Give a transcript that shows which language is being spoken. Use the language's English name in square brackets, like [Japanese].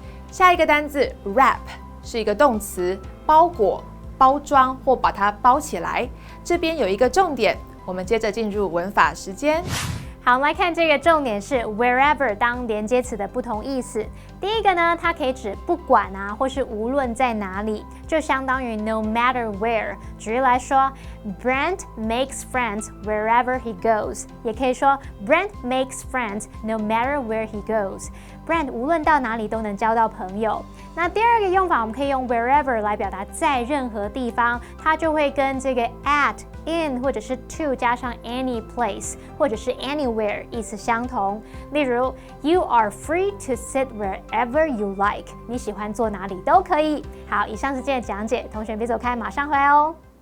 [Chinese] 下一个单字 wrap 是一个动词，包裹、包装或把它包起来。这边有一个重点，我们接着进入文法时间。好，我们来看这个重点是 wherever 当连接词的不同意思。第一个呢，它可以指不管啊，或是无论在哪里，就相当于 no matter where。举例来说 [English] ，Brent makes friends wherever he goes， [Chinese] 也可以说 [English] Brent makes friends no matter where he goes。Brent [Chinese] 无论到哪里都能交到朋友。那第二个用法，我们可以用 wherever 来表达在任何地方，它就会跟这个 at、in 或者是 to 加上 any place 或者是 anywhere 意思相同。例如 [English] ，You are free to sit wherever you like， [Chinese] 你喜欢坐哪里都可以。好，以上是今天的讲解，同学别走开，马上回来哦。